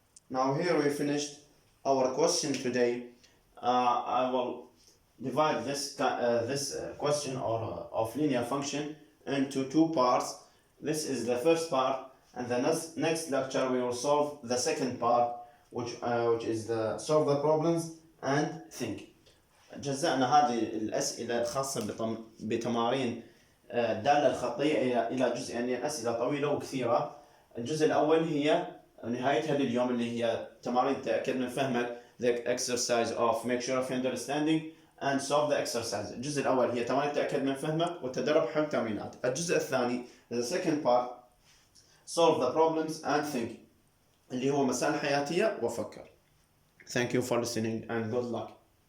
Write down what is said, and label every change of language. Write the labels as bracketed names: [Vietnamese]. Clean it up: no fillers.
[English] Now here we finished our question today. I will divide this question of linear function into two parts. This is the first part, and the next lecture we will solve the second part, which is the solve the problems and think. [Arabic] جزأنا هذه الأسئلة الخاصة بتمارين الدالة الخطية إلى جزئين، يعني أسئلة طويلة وكثيرة. الجزء الأول هي نهايتها لليوم اللي هي تمارين تأكد من فهمك، [English] the exercise of make sure of understanding and solve the exercise. [Arabic] الجزء الأول هي تمارين تأكد من فهمك وتدرب حل تمرينات. الجزء الثاني [English] the second part solve the problems and think [Arabic] اللي هو مسائل حياتية وفكر. [English] Thank you for listening and good luck.